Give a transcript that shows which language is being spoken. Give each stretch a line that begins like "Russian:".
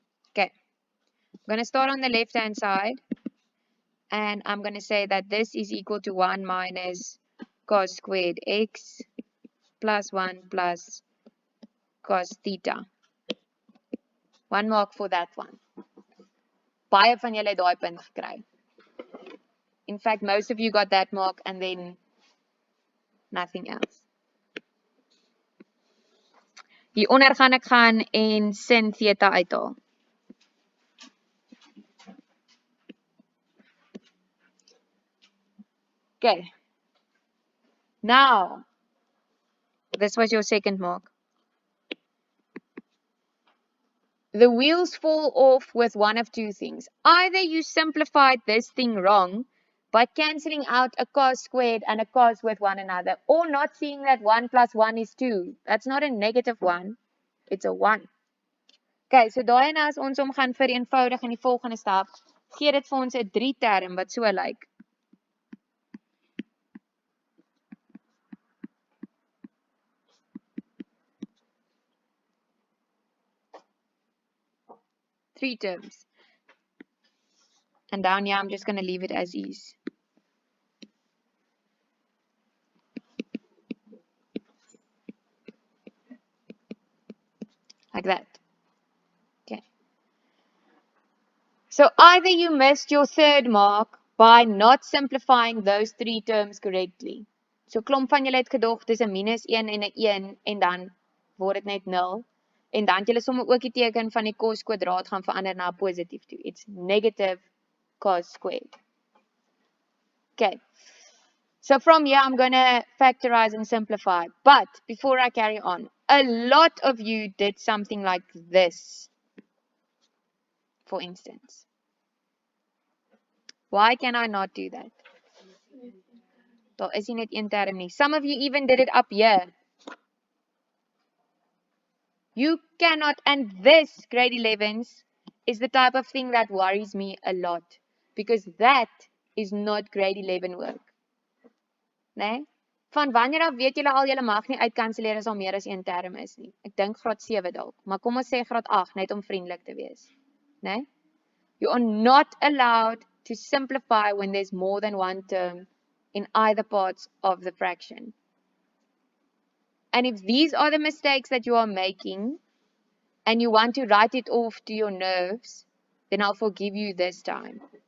English: Okay. I'm going to start on the left-hand side. And I'm going to say that this is equal to 1 minus cos squared x plus 1 plus cos theta. 1 mark for that one.
Afrikaans: Baie van julle het daai punt gekry.
English: In fact, most of you got that mark and then nothing else.
Afrikaans: Hieronder gaan ek gaan en sin theta uithaal.
English: Okay. Now, this was your second mark. The wheels fall off with one of two things. Either you simplified this thing wrong by cancelling out a cos squared and a cos with one another, or not seeing that 1 plus 1 is 2. That's not a negative 1, it's a 1.
Afrikaans: Okay, so daai en as ons hom gaan vereenvoudig in die volgende stap, gee dit vir ons 'n 3 term wat so lyk.
English: Three terms. And down here, I'm just going to leave it as is. Like that. Okay. So either you missed your third mark by not simplifying those three terms correctly.
Afrikaans: So klomp van julle het gedog dis 'n minus 1 en 'n 1 en dan word dit net 0. En dan het julle sommer ook die teken van die cos kwadraat gaan verander na positief toe.
English: It's negative cos squared. Okay. So from here, I'm going to factorize and simplify. But before I carry on, a lot of you did something like this, for instance. Why can I not do that?
Afrikaans: Daar is nie net een term nie.
English: Some of you even did it up here. You cannot, and this, grade 11s, is the type of thing that worries me a lot. Because that is not grade 11 work.
Afrikaans: Nee? Van wanneer af weet julle al julle mag nie uitkanselleer as al meer as een term is nie. Ek dink graad 7 dalk, maar kom ons sê graad 8 net om vriendelik te wees. Nee?
English: You are not allowed to simplify when there's more than one term in either parts of the fraction. And if these are the mistakes that you are making and you want to write it off to your nerves, then I'll forgive you this time.